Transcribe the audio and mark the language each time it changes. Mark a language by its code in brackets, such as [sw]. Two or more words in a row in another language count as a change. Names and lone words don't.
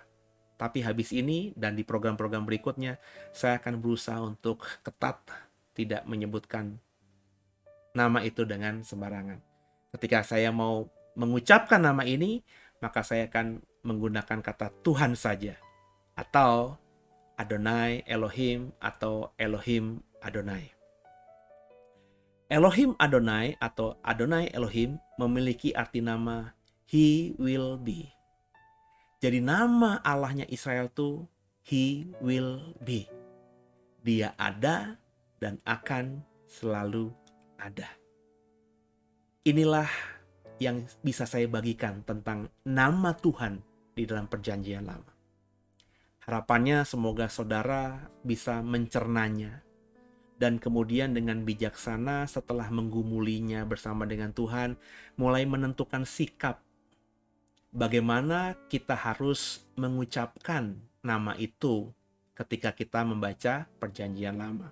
[id] Tapi habis ini dan di program-program berikutnya, saya akan berusaha untuk ketat tidak menyebutkan nama itu dengan sembarangan. Ketika saya mau mengucapkan nama ini, maka saya akan menggunakan kata Tuhan saja, atau Adonai Elohim atau Elohim Adonai. Elohim Adonai atau Adonai Elohim memiliki arti nama [en] He will be. [id] Jadi nama Allahnya Israel itu [en] He will be. [id] Dia ada dan akan selalu ada. Inilah yang bisa saya bagikan tentang nama Tuhan di dalam Perjanjian Lama. Harapannya semoga saudara bisa mencernanya dan kemudian dengan bijaksana setelah menggumulinya bersama dengan Tuhan, mulai menentukan sikap bagaimana kita harus mengucapkan nama itu ketika kita membaca Perjanjian Lama.